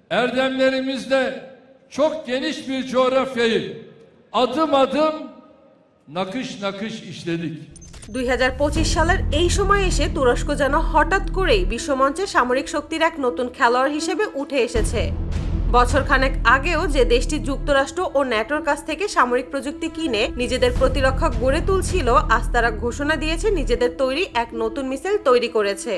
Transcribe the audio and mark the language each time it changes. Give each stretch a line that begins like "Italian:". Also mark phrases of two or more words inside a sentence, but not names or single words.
Turkish: erdemlerimizle çok geniş bir coğrafyayı adım adım nakış nakış işledik।
Bangla: 2025 সালের এই সময় এসে তুরস্ক যেন হঠাৎ করেই বিশ্বমঞ্চে সামরিক শক্তির এক নতুন খেলোয়াড় হিসেবে উঠে এসেছে। বছরখানেক আগেও যে দেশটি যুক্তরাষ্ট্র ও ন্যাটোর কাছ থেকে সামরিক প্রযুক্তি কিনে নিজেদের প্রতিরক্ষা গড়ে তুলছিল, আজ তারা ঘোষণা দিয়েছে নিজেদের তৈরি এক নতুন মিসাইল তৈরি করেছে।